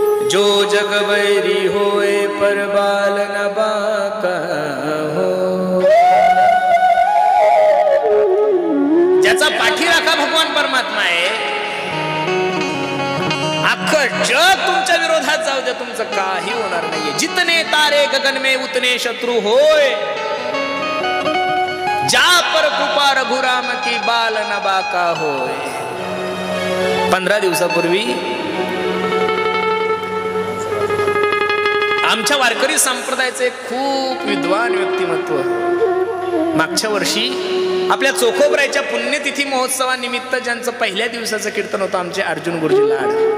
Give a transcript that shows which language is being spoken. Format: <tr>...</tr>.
<hi>जो जग बैरी होए पर बाल न बाका हो.</hi> <mr>ज्याचा पाठीराखा भगवान परमात्मा आहे, अख्खं जग तुमच्या विरोधात जाऊ द्या, तुमचं काही होणार नाहीये.</mr> <hi>जितने तारे गगन में उतने शत्रु होय. जा पर कृपा रघुराम की बाल न बाका होय.</hi> <mr>15 दिवसापूर्वी आमच्या वारकरी संप्रदायाचे खूप विद्वान व्यक्तिमत्व मागच्या वर्षी आपल्या चोखोबरायच्या पुण्यतिथी महोत्सवानिमित्त ज्यांचं पहिल्या दिवसाचं कीर्तन होतं, आमचे अर्जुन गुरुजी लाड.</mr>